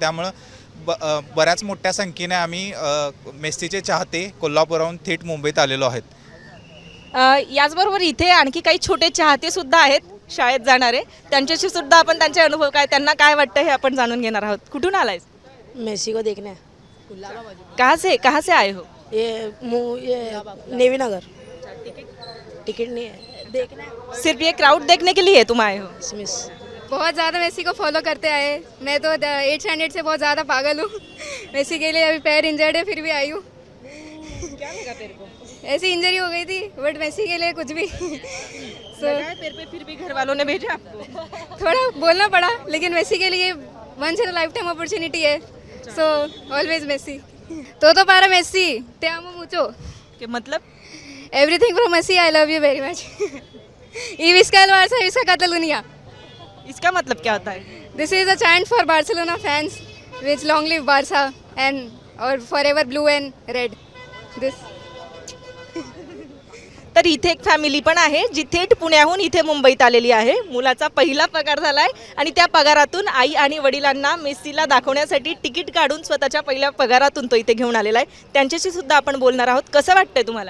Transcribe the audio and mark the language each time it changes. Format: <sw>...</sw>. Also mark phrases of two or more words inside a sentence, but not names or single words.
<mr>त्यामुळं बऱ्याच मोठ्या संख्येने आम्ही मेस्सीचे चाहते कोल्हापूरहून थेट मुंबईत आलेलो आहेत। याचबरोबर इथे आणखी काही छोटे चाहते सुद्धा आहेत शाळेत जाणारे, त्यांच्याशी सुद्धा आपण त्यांचे अनुभव काय, त्यांना काय वाटतं हे आपण जाणून घेणार आहोत। कुठून आलाय?</mr> <hi>मेसी को देखने। कहाँ से आए हो? ये नेवी नगर। टिकट नहीं है, देखना है। सिर्फ ये क्राउड देखने के लिए तुम आए हो? बहुत ज़्यादा मेसी को फॉलो करते आए। मैं तो 8 स्टैंडर्ड से बहुत ज़्यादा पागल हूँ। मेसी के लिए अभी पैर इंजर्ड है, फिर भी आई हूँ। क्या लगा तेरे को? ऐसी इंजरी हो गई थी, बट मेसी के लिए कुछ भी। तेरे पे फिर भी घर वालों ने भेजा आपको? थोड़ा बोलना पड़ा, लेकिन मेसी के लिए</hi> <en>once in a lifetime opportunity</en> <hi>है,</hi> <en>so always</en> <hi>मेसी।</hi> <es>to para Messi te amo mucho</es> <hi>कि मतलब</hi> <en>everything from Messi, I love you very much.</en> <ca>y visca el Barça, y visca Catalunya।</ca> <hi>इसका मतलब क्या होता है?</hi> <en>This is a chant for Barcelona fans, which long live Barca and or forever blue and red. This.</en> <mr>तर इथे एक फॅमिली पण आहे जी थेट पुण्याहून इथे मुंबईत आलेली आहे। मुलाचा पहिला पगार झालाय आणि त्या पगारातून आई आणि वडिलांना मेस्सीला दाखवण्यासाठी तिकीट काढून स्वतःच्या पहिल्या पगारातून तो इथे घेऊन आलेला आहे। त्यांच्याशी सुद्धा आपण बोलणार आहोत। कसं वाटतंय तुम्हाला?</mr>